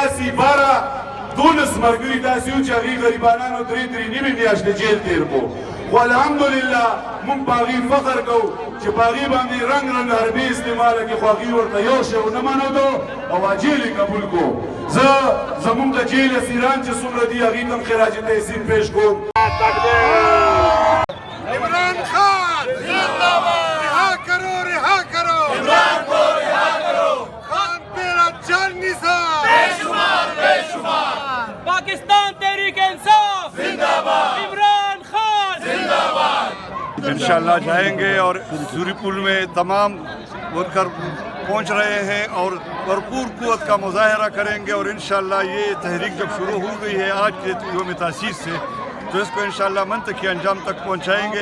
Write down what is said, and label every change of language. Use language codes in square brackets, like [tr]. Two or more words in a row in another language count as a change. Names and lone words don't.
[ps] 12 ملګري داسې وو چې هغې غریبانانو 3 نیمې میاشتې جیل تېر کړو خو الحمدلله موږ په هغې فخر کوو چې په هغې باندې رنګ رنګ حربې استعماله کړي خو هغې ورته یو شی ونه منودو او جیل یې قبول کړو زه زموږ د جیل اسیران چې څومره دي هغې ته هم خراج تحسین پیش کوم [ur] عمران خان زندہ باد رہا کرو عمران کو رہا کرو خان تیرا جان نثار بے شمار پاکستان تحریک انصاف زندہ باد عمران خان زندہ باد انشاءاللہ جائیں گے اور سوری پل میں تمام ورکر پہنچ رہے ہیں اور بھرپور قوت کا مظاہرہ کریں گے اور انشاءاللہ یہ تحریک جب شروع ہو گئی ہے آج کے یوم تاسیس سے تو اس کو انشاءاللہ منطقی انجام تک پہنچائیں گے